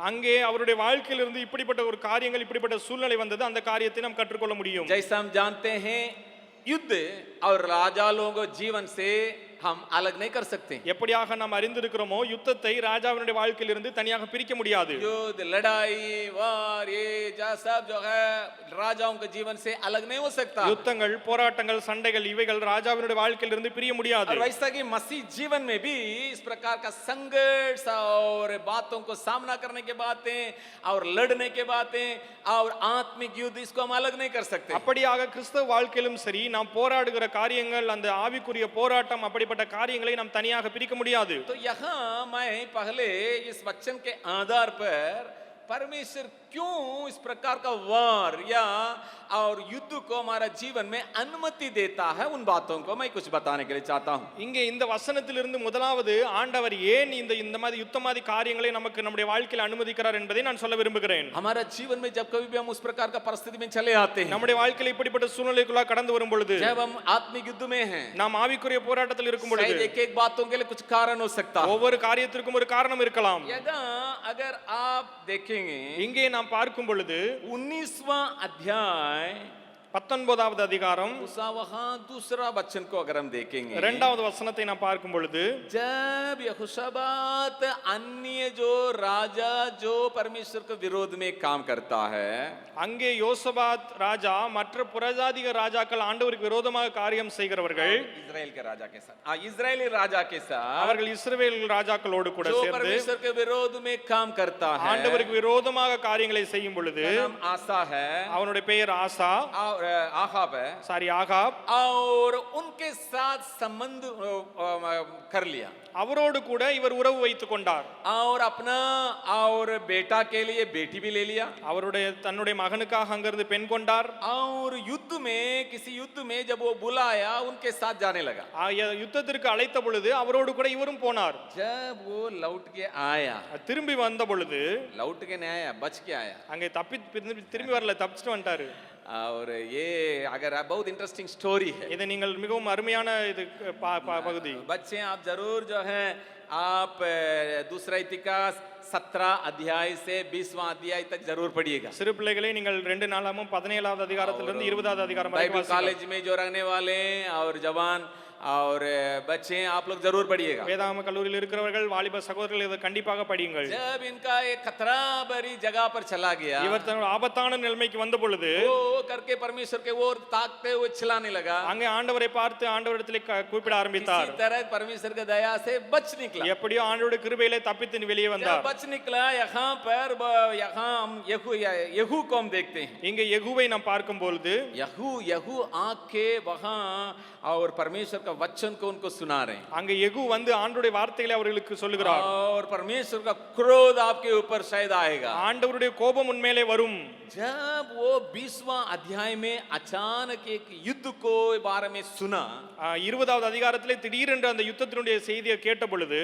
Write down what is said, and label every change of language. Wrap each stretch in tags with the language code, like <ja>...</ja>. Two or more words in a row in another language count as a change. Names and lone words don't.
<ta>அங்கே அவருடைய வாழ்க்கையிலிருந்து இப்படிப்பட்ட ஒரு காரியங்கள் இப்படிப்பட்ட சூழ்நிலை வந்தது, அந்த காரியத்தை நாம் கற்றுக்கொள்ள முடியும்.</ta> <hi>जैसा हम जानते हैं युद्ध और राजा लोगों जीवन से हम अलग नहीं कर सकते.</hi> <ta>எப்படியாக நாம் அறிந்திருக்கிறோமோ யுத்தத்தை ராஜாவினுடைய வாழ்க்கையிலிருந்து தனியாக பிரிக்க முடியாது.</ta> <hi>युद्ध लड़ाई वार ये सब जो है राजाओं के जीवन से अलग नहीं हो सकता.</hi> <ta>யுத்தங்கள் போராட்டங்கள் சண்டைகள் இவைகள் ராஜாவினுடைய வாழ்க்கையிலிருந்து பிரிய முடியாது.</ta> <hi>और वैसा कि मसीह जीवन में भी इस प्रकार का संघर्ष और बातों को सामना करने के बातें और लड़ने के बातें और आत्मिक युद्ध इसको हम अलग नहीं कर सकते.</hi> <ta>அப்படியாக கிறிஸ்தவ வாழ்க்கையிலும் சரி நாம் போராடுகிற காரியங்கள் அந்த ஆவிக்குரிய போராட்டம் அப்படிப்பட்ட காரியங்களை நாம் தனியாக பிரிக்க முடியாது.</ta> <hi>तो यहाँ मैं पहले इस वचन के आधार पर परमेश्वर क्यों इस प्रकार का वार या और युद्ध को हमारा जीवन में अनुमति देता है, उन बातों को मैं कुछ बताने के लिए चाहता हूं.</hi> <ta>இங்கே இந்த வசனத்திலிருந்து முதலாவது ஆண்டவர் ஏன் இந்த மாதிரி யுத்தமாதி காரியங்களை நமக்கு நம்முடைய வாழ்க்கையில் அனுமதிக்கிறார் என்பதை நான் சொல்ல விரும்புகிறேன்.</ta> <hi>हमारा जीवन में जब कभी भी हम उस प्रकार का परिस्थिति में चले आते हैं,</hi> <ta>நம்முடைய வாழ்க்கையில் இப்படிப்பட்ட சூழ்நிலைக்குள்ள கடந்து வரும் பொழுது,</ta> <hi>जब हम आत्मिक युद्ध में हैं,</hi> <ta>நாம் ஆவிக்குரிய போராட்டத்தில் இருக்கும் பொழுது</ta> <hi>शायद एक बातों के लिए कुछ कारण हो सकता है.</hi> <ta>ஒவ்வொரு காரியத்திற்கும் ஒரு காரணம் இருக்கலாம்.</ta> <hi>अगर आप देखेंगे</hi> <ta>இங்கே நாம் பார்க்கும் பொழுது</ta> <hi>19वां अध्याय</hi> <ta>19வது அதிகாரம்</ta> <hi>उसका वहां दूसरा वचन को अगर हम देखेंगे,</hi> <ta>2வது வசனத்தை நாம் பார்க்கும் பொழுது,</ta> <hi>जब यहोशाबात अन्य जो राजा जो परमेश्वर के विरोध में काम करता है,</hi> <ta>அங்கே யோசபாத் ராஜா மற்ற புறஜாதிக ராஜாக்கள் ஆண்டவருக்கு விரோதமாக காரியம் செய்கிறவர்கள்,</ta> <hi>इजराइल के राजा के साथ इजरायली राजा के साथ</hi> <ta>அவர்கள் இஸ்ரவேல் ராஜாக்களோடு கூட</ta> <hi>जो</hi> <ta>சேர்ந்து</ta> <hi>परमेश्वर के विरोध में काम करता है,</hi> <ta>ஆண்டவருக்கு விரோதமாக காரியங்களை செய்யும் பொழுது,</ta> <hi>नाम आसा है</hi> <ta>அவனுடைய பெயர் ஆசா,</ta> <hi>और आहाब है,</hi> <ta>ஆகாப்,</ta> <hi>और उनके साथ संबंध कर लिया</hi> <ta>அவரோடு கூட இவர் உறவு வைத்துக் கொண்டார்.</ta> <hi>और अपना और बेटा के लिए बेटी भी ले लिया,</hi> <ta>அவருடைய தன்னுடைய மகனுக்காக அங்கிருந்து பெண் கொண்டார்.</ta> <hi>और युद्ध में किसी युद्ध में जब वो बुलाया उनके साथ जाने लगा.</hi> <ta>யுத்தத்திற்கு அழைத்த பொழுது அவரோடு கூட இவரும் போனார்.</ta> <hi>जब वो लौट के आया,</hi> <ta>திரும்பி வந்த பொழுது,</ta> <hi>लौट के नहीं आया, बच के आया.</hi> <ta>அங்கே திரும்பி வரல, தப்பிச்சுட்டு வந்துட்டாரு.</ta> <hi>और ये अगर बहुत</hi> <en>interesting story</en> <hi>है,</hi> <ta>இது நீங்கள் மிகவும் அருமையான இது பகுதி.</ta> <hi>बच्चे आप जरूर जो है आप दूसरा इतिहास 17 अध्याय से 20वां अध्याय तक जरूर पढ़िएगा.</hi> <ta>சிறு பிள்ளைகளை நீங்கள் 2 நாளாமும் 17வது அதிகாரத்திலிருந்து 20வது அதிகாரம் வரை</ta> <en>Bible college</en> <hi>में जो रहने वाले और जवान और बच्चे आप लोग जरूर पढ़िएगा.</hi> <ta>வேதாகம கல்லூரியில் இருக்கிறவர்கள் வாலிப சகோதரர்கள் இதை கண்டிப்பாக படியுங்கள்.</ta> <hi>जब इनका एक खतरा भरी जगह पर चला गया,</hi> <ta>இவர் தன்னுடைய ஆபத்தான நிலைமைக்கு வந்த பொழுது</ta> <hi>वो करके परमेश्वर के ओर ताकते हुए चिल्लाने लगा.</hi> <ta>அங்கே ஆண்டவரை பார்த்து ஆண்டவரிடத்திலே கூப்பிட ஆரம்பித்தார்.</ta> <hi>इसी तरह परमेश्वर की दया से बच निकला.</hi> <ta>எப்படியோ ஆண்டவருடைய கிருபையிலே தப்பித்து வெளியே வந்தார்.</ta> <hi>जब बच निकला, यहाँ पर यहाँ हम यहू को हम देखते हैं.</hi> <ta>இங்கே யெகூவை நாம் பார்க்கும் பொழுது</ta> <hi>यहू आके वहां और परमेश्वर का वचन को उनको सुना रहे हैं.</hi> <ta>அங்கே யெகூ வந்து ஆண்டவருடைய வார்த்தைகளை அவர்களுக்கு சொல்லுகிறார்.</ta> <hi>और परमेश्वर का क्रोध आपके ऊपर शायद आएगा.</hi> <ta>ஆண்டவருடைய கோபம் உன்மேலே வரும்.</ta> <hi>जब वो 20वां अध्याय में अचानक एक युद्ध को बारे में सुना,</hi> <ta>20வது அதிகாரத்திலே திடீரென்று அந்த யுத்தத்தினுடைய செய்தியை கேட்ட பொழுது</ta>